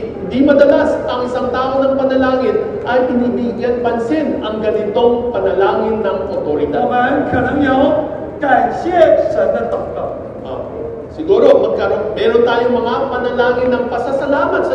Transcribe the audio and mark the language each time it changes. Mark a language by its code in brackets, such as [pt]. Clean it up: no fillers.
[tl] Di madalas ang isang tao ng panalangin ay pinibigyan pansin ang ganitong panalangin ng [zh] 我 [tl] otoridad. [zh] 们可能有感谢神的祷告， [tl] Siguro meron tayong mga panalangin ng pasasalamat sa